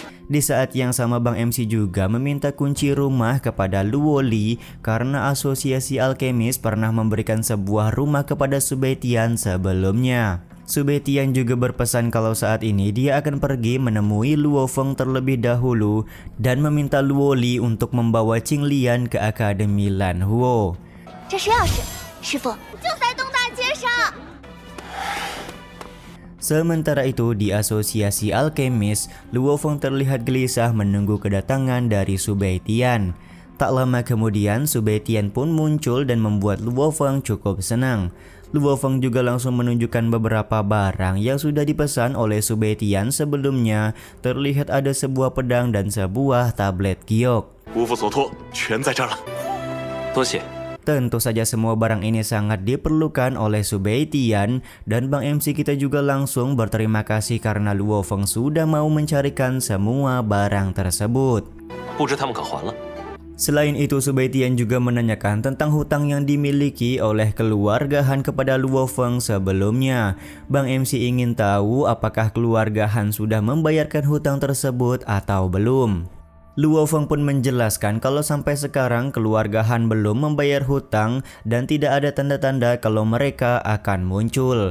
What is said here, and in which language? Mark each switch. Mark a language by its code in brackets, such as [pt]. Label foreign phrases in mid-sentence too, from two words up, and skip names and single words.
[id] Di saat yang sama Bang MC juga meminta kunci rumah kepada Luo Li karena asosiasi alkemis pernah memberikan sebuah rumah kepada Subetian sebelumnya. Subetian juga berpesan kalau saat ini dia akan pergi menemui Luo Feng terlebih dahulu dan meminta Luo Li untuk membawa Qing Lian ke Akademi Lan Huo. [zh] 这是钥匙，师傅就在东大街上。 [id] Sementara itu di asosiasi alkemis, Luo Feng terlihat gelisah menunggu kedatangan dari Subetian. Tak lama kemudian Subetian pun muncul dan membuat Luo Feng cukup senang. Luo Feng juga langsung menunjukkan beberapa barang yang sudah dipesan oleh Subetian sebelumnya. Terlihat ada sebuah pedang dan sebuah tablet giok. [zh] 无负所托，全在这儿了。多谢。 [id] Tentu saja semua barang ini sangat diperlukan oleh Subetian dan Bang MC kita juga langsung berterima kasih karena Luo Feng sudah mau mencarikan semua barang tersebut. [zh] 不知他们可还了？ [id] Selain itu Subetian juga menanyakan tentang hutang yang dimiliki oleh keluarga Han kepada Luo Feng sebelumnya. Bang MC ingin tahu apakah keluarga Han sudah membayarkan hutang tersebut atau belum. Luo Feng pun menjelaskan kalau sampai sekarang keluarga Han belum membayar hutang dan tidak ada tanda-tanda kalau mereka akan muncul.